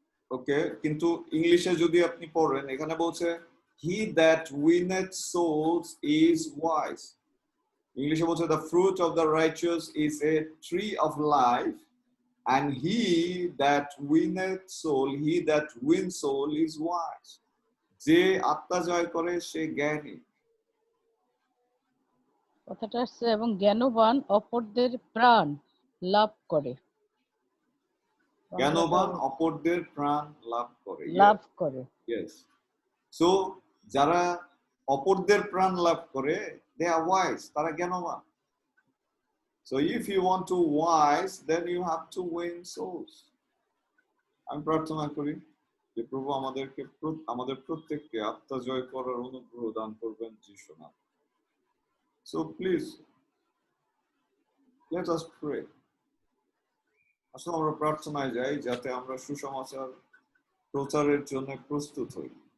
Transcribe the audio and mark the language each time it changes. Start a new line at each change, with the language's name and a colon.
Bangla: ওকে, কিন্তু ইংলিশে যদি আপনি পড়েন এখানে বলছে
English: he that winneth souls is wise.
Bangla: ইংলিশে বলছে
English: the fruit of the righteous is a tree of life and he that winneth soul, he that wins soul is wise.
Bangla: যে আত্মা জয় করে সে জ্ঞানী। কথাটা আসছে এবং জ্ঞানবান অপরদের প্রাণ লাভ করে। জ্ঞানবান অপরদের প্রাণ লাভ করে। লাভ করে।
English: Yes.
Bangla: So যারা অপরদের প্রাণ লাভ করে
English: they are wise,
Bangla: তারা জ্ঞানবান।
English: So if you want to wise, then you have to win souls.
Bangla: আমি প্রার্থনা করি যে প্রভু আমাদের প্রত্যেককে আত্মা জয় করার অনুগ্রহ দান করবেন যিশু নামে।
English: So please let us pray.
Bangla: আসলে আমরা প্রার্থনায় যাই যাতে আমরা সুসমাচার প্রচারের জন্য প্রস্তুত হই।